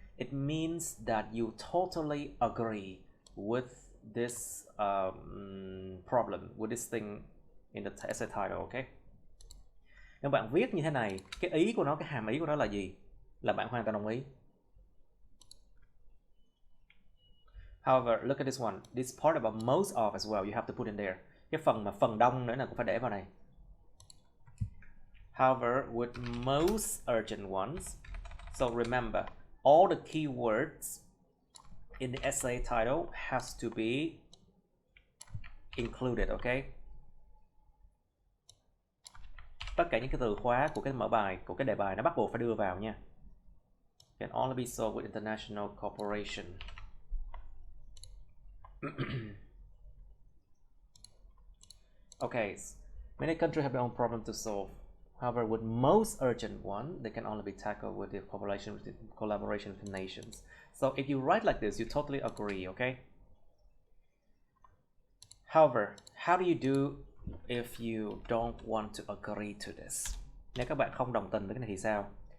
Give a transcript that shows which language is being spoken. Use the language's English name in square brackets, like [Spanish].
[English] It means that you totally agree with this problem, with this thing in the essay title, okay? [Vietnamese] Nếu bạn viết như thế này, cái ý của nó, cái hàm ý của nó là gì? Là bạn hoàn toàn đồng ý. [English] However, look at this one. This part about most of as well, you have to put in there. [Vietnamese] Cái phần mà phần đông nữa là cũng phải để vào này. [English] However, with most urgent ones, so remember, all the keywords in the essay title has to be included, okay? [Vietnamese] Tất cả những cái từ khóa của cái mở bài, của cái đề bài nó bắt buộc phải đưa vào nha. [English] Can only be solved with international cooperation. Okay, many countries have their own problem to solve. However, with most urgent one, they can only be tackled with the collaboration with the nations. So if you write like this, you totally agree, okay? However, how do you do if you don't want to agree to this? [Vietnamese] Nếu các bạn không đồng tình với cái này thì sao?